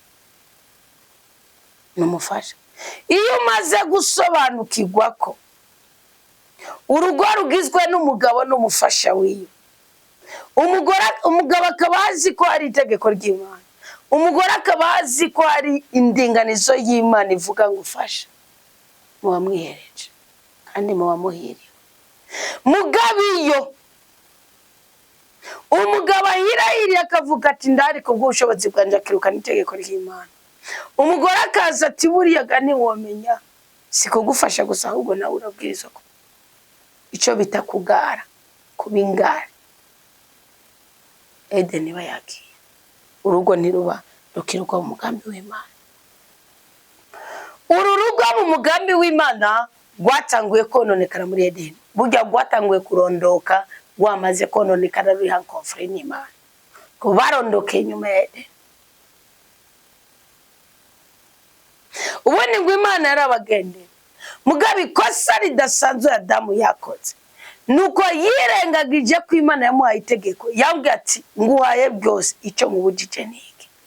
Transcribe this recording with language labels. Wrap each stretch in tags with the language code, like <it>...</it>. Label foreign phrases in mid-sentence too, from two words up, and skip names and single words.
<rn>Iyo umaze gusobanukirwa ko urugo rugizwe n'umugabo n'umufasha wiwe, umugabo akaba azi ko ari itegeko ry'Imana, umugore akaba azi ko ari indinganizo y'Imana ivuga ngo ufasha, muba mwihereje kandi muba muhiriwe. Mugabo iyo umugabo ahirahiriye akavuga ati ndari kubw'ubushobozi bwanjye akirukana itegeko ry'Imana, umugore akaza ati buriya gani womenya si kugufasha gusa ahubwo nawe urabwirizwa ko icyo bita kugara, kubingara. Edeni bayagiye, urugo ntiruba rukirwa mu mugambi w'Imana. Uru rugo mu mugambi w'Imana rwatanguye kononekara muri Edeni. Burya rwatanguye kurondoka rwamaze kononekara ruri hankonfure n'Imana, ko barondokeye nyuma ya Edeni. Ubundi ngo Imana yarabagendera, mugabo ikosa ridasanzwe Adamu yakoze nuko yirengagije ko Imana yamuhaye itegeko. Yambwiye ati nguhaye byose, icyo mubujije niki?</rn>